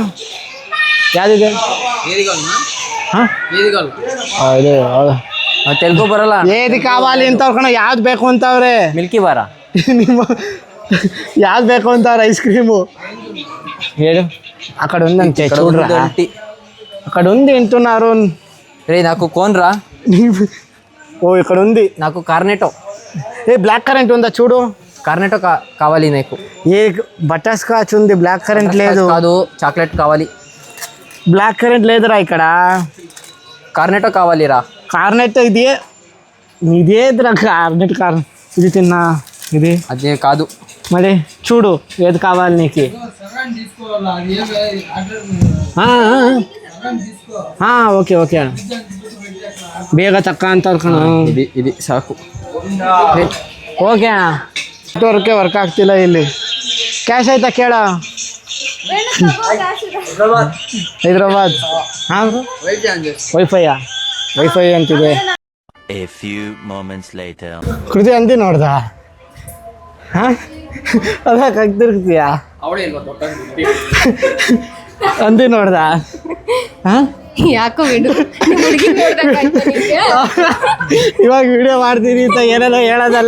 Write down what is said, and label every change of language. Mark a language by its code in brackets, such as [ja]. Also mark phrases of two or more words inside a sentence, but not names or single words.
[kn] ಯಾವುದಿದೆ? ಹಾಂ ಹೌದು ಹೌದು. ತೆಲುಗು ಬರಲ್ಲ. [te] ఏది కావాలి [kn] ಅಂತ ಕಣ, ಯಾವ್ದು ಬೇಕು ಅಂತವ್ರೆ? ಮಿಲ್ಕಿ ಬಾರ ನಿಮ್ಮ ಯಾವ್ದು ಬೇಕು ಅಂತವ್ರೆ ಐಸ್ ಕ್ರೀಮು? ಹೇಳು. ಆ ಕಡೆ ಒಂದಂತೆ [te] చూడరా, అక్కడ ఉంది వింటున్నారు. రే నాకు కోన్రా. ఓ ఇక్కడ ఉంది. నాకు కార్నెటో. ఏ [en] black currant [te] ఉందా చూడు. కార్నెటో కావాలి నాకు. ఏ [en] butterscotch [te] ఉంది, [en] black currant [te] లేదు. కాదు, చాక్లెట్ కావాలి. [en] black currant [te] లేదురా ఇక్కడ. కార్నెటో కావాలిరా. కార్నెట్ ఇదేదిరా కార్నెట్? ఇది తిన్నా, ఇది అదే కాదు. మరి చూడు ఏది కావాలి నీకు. [kn] ಹಾಂ ಹಾಂ [en] okay okay [kn] ಬೇಗ ತಕ್ಕ ಅಂತ ಕಣ. ಇದು ಸಾಕು. ಓಕೆ [en] network work [kn] ಆಗ್ತಿಲ್ಲ ಇಲ್ಲಿ. ಕ್ಯಾಶ್ ಆಯ್ತಾ ಕೇಳ. ಹೈದ್ರಾಬಾದ್ ಹಾಂ ವೈಫೈಯಾ ವೈಫೈ ಅಂತಿದೆ. [en] A few moments later. [kn] ಕೃತಿ ಅಂದಿ ನೋಡ್ದ ಹಾಂ ಅದಕ್ಕೆ ಆಗ್ತಿರ್ತೀಯ ಅಂದಿ ನೋಡ್ದ ಹಾಂ ಯಾಕೋ ಬಿಡು ನಿಮ್ ಹುಡ್ಗಿನ್ ನೋಡ್ದಂಗಾಯ್ತು ನಿಮ್ಗೆ? ಇವಾಗ ವಿಡಿಯೋ ಮಾಡ್ತೀನಿ ಅಂತ ಏನೇನೋ ಹೇಳೋದಲ್ಲ.